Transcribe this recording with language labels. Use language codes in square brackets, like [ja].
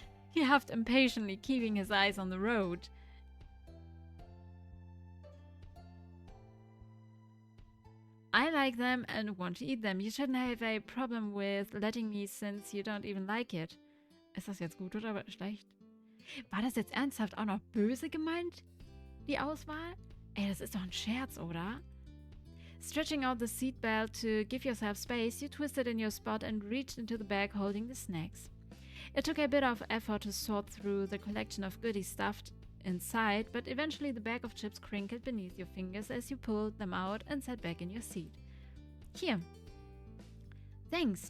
[en] He huffed impatiently, keeping his eyes on the road. I like them and want to eat them. You shouldn't have a problem with letting me since you don't even like it. [de] Ist das jetzt gut oder schlecht? War das jetzt ernsthaft auch noch böse gemeint, die Auswahl? Ey, das ist doch ein Scherz, oder? [en] Stretching out the seatbelt to give yourself space, you twisted in your spot and reached into the bag holding the snacks. It took a bit of effort to sort through the collection of goodies stuffed inside, but eventually the bag of chips crinkled beneath your fingers as you pulled them out and sat back in your seat. Here. Thanks.